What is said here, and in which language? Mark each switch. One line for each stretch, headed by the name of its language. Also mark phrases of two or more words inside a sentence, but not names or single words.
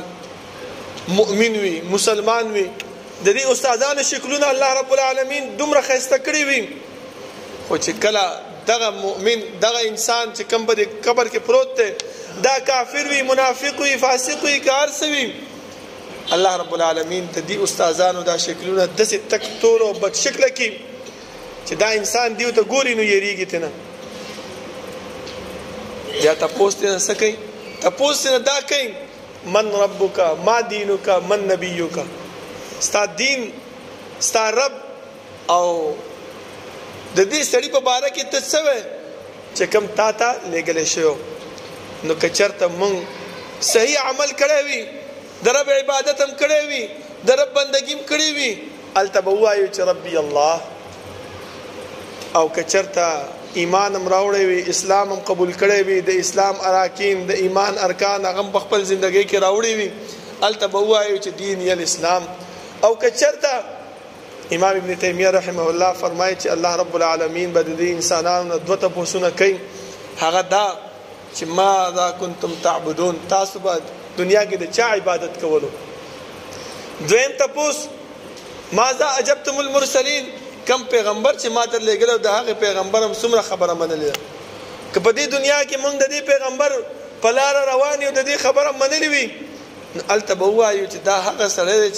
Pashto: مؤمن وي مسلمان وي د دې استادانو شکلونه الله
Arabic: رب العالمین
Pashto: دومره ښایسته کړي وي خو چې کله دغه مؤمن دغه انسان چې کوم په دې قبر کې پروت دی دا کافر وي منافق وي فاسق وي که هر څه وي الله
Arabic: رب العالمین
Pashto: د دې استادانو دا شکلونه داسې تک تور او بد شکله کړي چې دا انسان دیو ته ګوري نو یریږي ترې نه بیا تپوس ترې نه څه کوي تپوس ترې نه دا کوي
Arabic: من ربک ما دینک من نبیک
Pashto: ستا دین ستا رب او د دې سړي په باره کې ته څه وی چې کوم تا ته لېږلی شوی نو که چېرته موږ صحیح عمل کړی وي د رب عبادت هم کړی وي د رب بندګي هم کړې وي هلته به ووایو چې
Arabic: ربي الله
Pashto: او که چېرته ایمان هم راوړی وي اسلام هم قبول کړی وي د اسلام اراکین د ایمان ارکان هغه هم په خپل زندګۍ کې راوړي وي هلته به ووایو چې دین یې الاسلام او که چېرته امام ابن تیمیه
Arabic: رحمه الله
Pashto: فرمایي چې الله رب العالمین به د دې انسانانو نه 2 تپوسونه کوي هغه دا چې
Arabic: ماذا کنتم تعبدون
Pashto: تاسو به دنیا کې د چا عبادت کولو دویم تپوس
Arabic: ماذا اجبتم المرسلین
Pashto: کم پیغمبر چې ما ته لېږلی او د هغې پیغمبر هم څومره خبره منلې ده که په دې دنیا کې موږ د دې پیغمبر په لاره روان یو د دې خبره منلې وي هلته به ووایو چې دا هغه سړی دی چې